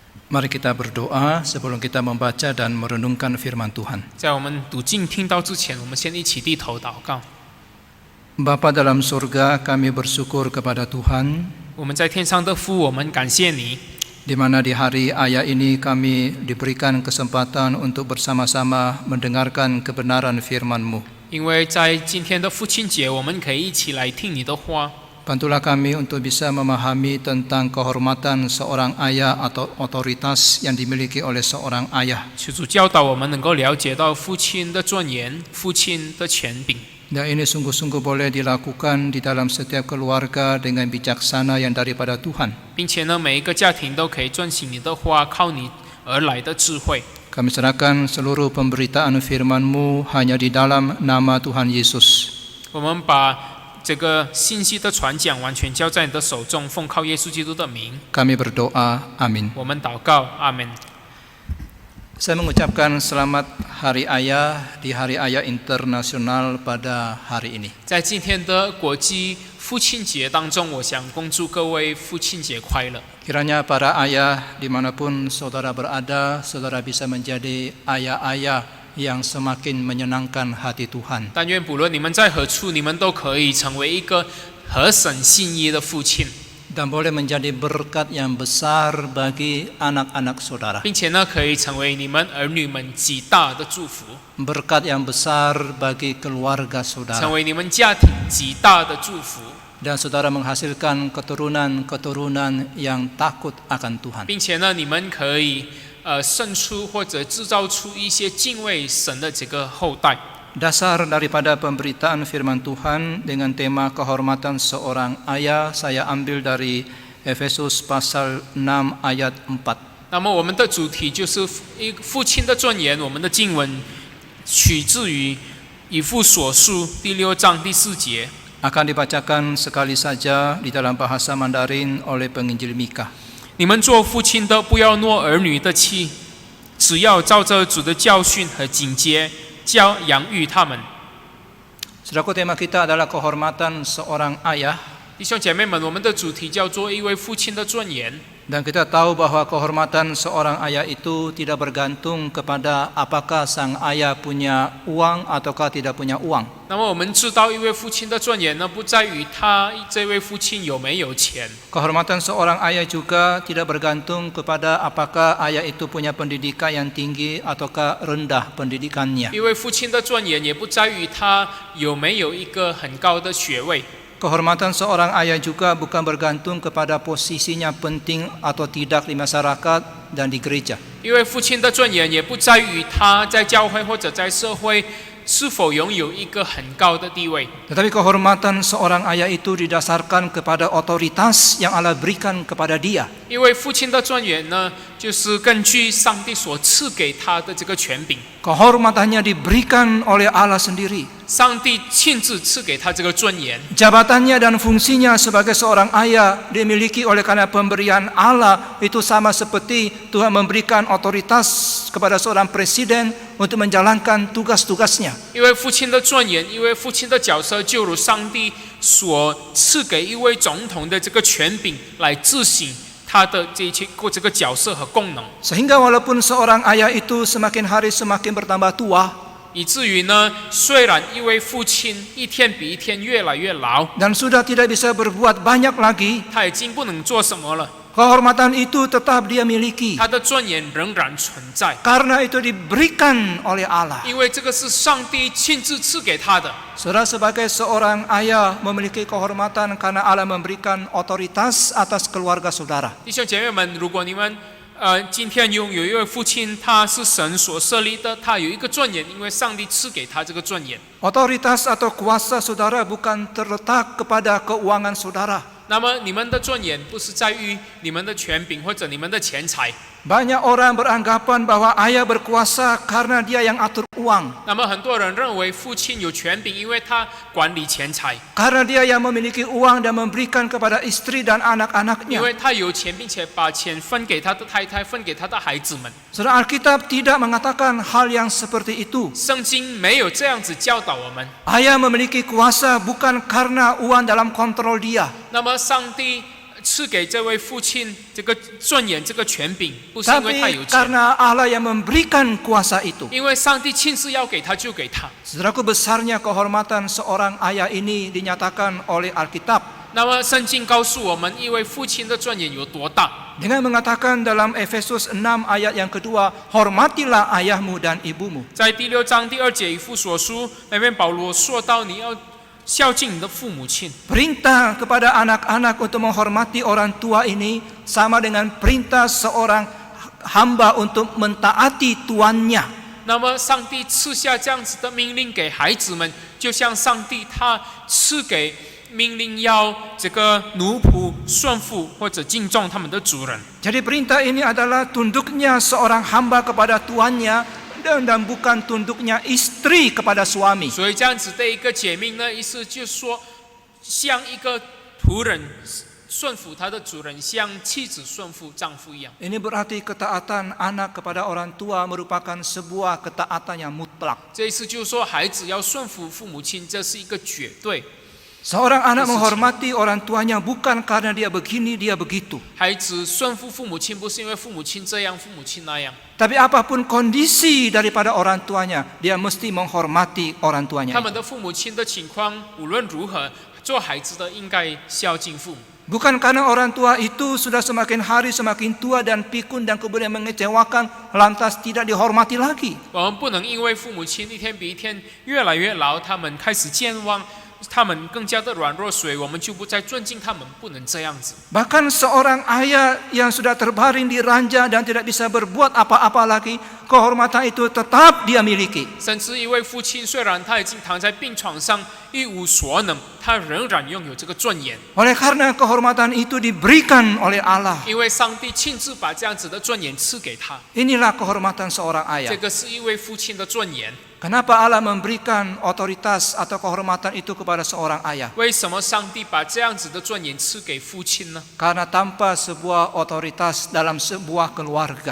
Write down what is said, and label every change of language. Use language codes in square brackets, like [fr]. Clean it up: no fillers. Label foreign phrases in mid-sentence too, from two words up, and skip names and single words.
[id] Mari kita berdoa sebelum kita membaca dan merenungkan firman Tuhan. [zh] 在我们读经听到之前，我们先一起低头祷告。 [id] Bapa dalam surga, kami bersyukur kepada Tuhan [zh] 我们在天上的父，我们感谢你， [id] di mana di hari Ayah ini kami diberikan kesempatan untuk bersama-sama mendengarkan kebenaran firman-Mu. [zh] 因为在今天的父亲节，我们可以一起来听你的话。 [id] Bantulah kami untuk bisa memahami tentang kehormatan seorang ayah atau otoritas yang dimiliki oleh seorang ayah. [zh] 求主教导我们能够了解到父亲的尊严、父亲的权柄。 [id] Dan ini sungguh-sungguh boleh dilakukan di dalam setiap keluarga dengan bijaksana yang daripada Tuhan. [zh] 并且呢，每一个家庭都可以遵行你的话，靠你而来的智慧。 [id] Kami serahkan seluruh pemberitaan firman-Mu hanya di dalam nama Tuhan Yesus. [zh] 我们把这个信息的传讲完全交在你的手中，奉靠耶稣基督的名， [id] Kami berdoa, amin. [zh] 我们祷告，阿门。 [id] Saya mengucapkan selamat Hari Ayah di Hari Ayah Internasional pada hari ini. [zh] 在今天的国际父亲节当中，我想恭祝各位父亲节快乐。 [id] Kiranya para ayah dimanapun saudara berada, saudara bisa menjadi ayah-ayah yang semakin menyenangkan hati Tuhan. [zh] 但愿不论你们在何处，你们都可以成为一个合神心意的父亲， [id] Dan boleh menjadi berkat yang besar bagi anak-anak saudara. [zh] 并且呢，可以成为你们儿女们极大的祝福， [id] Berkat yang besar bagi keluarga [zh] 成 [id] saudara. [zh] 为你们家庭极大的祝福， [id] Dan saudara menghasilkan keturunan-keturunan yang takut akan Tuhan. [zh] 并且呢，你们可以生出或者制造出一些敬畏神的这个后代。 [id] Dasar daripada pemberitaan firman Tuhan dengan tema kehormatan seorang ayah saya ambil dari Efesus pasal 6 ayat 4. [zh] 那么我们的主题就是父亲的尊严，我们的经文取自于以弗所书第6章第4节。 [id] Akan dibacakan sekali saja di dalam bahasa Mandarin oleh penginjil Mika. [zh] 你们做父亲的，不要诺儿女的气，只要照着主的教训和警戒，养育他们。 [id] Saudaraku, tema kita adalah kehormatan seorang ayah. [zh] 弟兄姐妹们，我们的主题叫做一位父亲的尊严。 [id] Dan kita tahu bahwa kehormatan seorang ayah itu tidak bergantung kepada apakah sang ayah punya uang ataukah tidak punya uang. [zh] 那么我们知道，一位父亲的尊严呢，不在于他这位父亲有没有钱。 [id] Kehormatan seorang ayah juga tidak bergantung kepada apakah ayah itu punya pendidikan yang tinggi ataukah rendah pendidikannya. [zh] 一位父亲的尊严也不在于他有没有一个很高的学位。 [id] Kehormatan seorang ayah juga bukan bergantung kepada posisinya penting atau tidak di masyarakat dan di gereja. [zh] 因为父亲的尊严也不在于他在教会或者在社会是否拥有一个很高的地位。 [id] Tetapi kehormatan seorang ayah itu didasarkan kepada otoritas yang Allah berikan kepada dia. [zh] 因为父亲的尊严呢，就是根据上帝所赐给他的这个权柄， [id] Kehormatannya diberikan oleh Allah sendiri. [zh] 上帝亲自赐给他这个尊严。 [id] Jabatannya dan fungsinya sebagai seorang ayah dimiliki oleh karena pemberian Allah itu sama seperti Tuhan memberikan otoritas kepada seorang presiden untuk menjalankan tugas-tugasnya. [zh] 因为父亲的尊严，因为父亲的角色，就如上帝所赐给一位总统的这个权柄来执行他的这个角色和功能， [id] Sehingga walaupun seorang ayah itu semakin hari semakin bertambah tua [zh] 以至于呢，虽然一位父亲一天比一天越来越老， [id] dan sudah tidak bisa berbuat banyak lagi, [zh] 他已经不能做什么了， [id] kehormatan itu tetap dia miliki. [zh] 他的尊严仍然存在， [id] Karena itu diberikan oleh Allah. [zh] 因为这个是上帝亲自赐给他的。 [id] Saudara sebagai seorang ayah memiliki kehormatan karena Allah memberikan otoritas atas keluarga saudara. [zh] 弟兄姐妹们，如果你们今天拥有一位父亲，他是神所设立的，他有一个尊严，因为上帝赐给他这个尊严。 [id] Otoritas atau kuasa saudara bukan terletak kepada keuangan saudara. [zh] 那么你们的尊严不是在于你们的权柄或者你们的钱财。 [id] Banyak orang beranggapan bahwa ayah berkuasa karena dia yang atur uang. [zh] 那么很多人认为父亲有权柄，因为他管理钱财， [id] Karena dia yang memiliki uang dan memberikan kepada istri dan [zh] 因 [id] anak-anaknya. [zh] 为他有钱，并且把钱分给他的太太，分给他的孩子们。 [id] Saudara, Alkitab tidak mengatakan hal yang seperti itu. [zh] 圣经没有这样子教导我们。 [id] Ayah memiliki kuasa bukan karena uang dalam kontrol dia. [zh] 那么上帝赐给这位父亲这个尊严、这个权柄，不是因为他 [id] tapi [zh] 有钱， [id] karena Allah yang memberikan kuasa itu. [zh] 因为上帝亲自要给他就给他。 [id] Saudaraku, besarnya kehormatan seorang ayah ini dinyatakan oleh Alkitab [zh] 那么圣经告诉我们，一位父亲的尊严有多大？ [id] dengan mengatakan dalam Efesus 6 ayat yang kedua, hormatilah ayahmu dan ibumu. [zh] 在第6章第2节以弗所书那边，保罗说到你要孝敬你的父母亲。 [id] Perintah kepada anak-anak untuk menghormati orang tua ini sama dengan perintah seorang hamba untuk mentaati tuannya. [zh] 那么上帝赐下这样子的命令给孩子们，就像上帝他赐给命令要这个奴仆顺服或者敬重他们的主人。 [id] Jadi perintah ini adalah tunduknya seorang hamba kepada tuannya dan bukan tunduknya istri kepada suami. [zh] 所以这样子的一个解命呢，意思就是说，像一个仆人顺服他的主人，像妻子顺服丈夫一样。 [id] Ini berarti ketaatan anak kepada orang tua merupakan sebuah ketaatan yang mutlak. [zh] 这意思就是说，孩子要顺服父母亲，这是一个绝对。 [id] Seorang anak menghormati orang tuanya bukan karena dia begini, dia begitu. [zh] 孩子顺服父母亲，不是因为父母亲这样，父母亲那样。 [id] Tapi apapun kondisi daripada orang tuanya, dia mesti menghormati orang [zh] 他 [id] tuanya. [zh] 们的父母亲的情况无论如何，做孩子的应该孝敬父母。 [id] Bukan karena orang tua itu sudah semakin hari semakin tua dan pikun dan kemudian mengecewakan, lantas tidak dihormati lagi. [zh] 我们不能因为父母亲一天比一天越来越老，他们开始健忘，他们更加的软弱，所以我们就不再尊敬他们，不能这样子。 [id] Bahkan seorang ayah yang sudah terbaring di ranjang dan tidak bisa berbuat apa-apa lagi, kehormatan itu tetap dia miliki. [zh] 甚至一位父亲，虽然他已经躺在病床上一无所能，他仍然拥有这个尊严， [id] Oleh karena kehormatan itu diberikan oleh Allah. [zh] 因为上帝亲自把这样子的尊严赐给他。 [id] Inilah kehormatan seorang [zh] 这 [id] ayah. [zh] 个是一位父亲的尊严。 [id] Kenapa Allah memberikan otoritas atau kehormatan itu kepada seorang ayah? [zh] 为什么上帝把这样子的尊严赐给父亲呢？ [id] Karena tanpa sebuah otoritas dalam sebuah keluarga,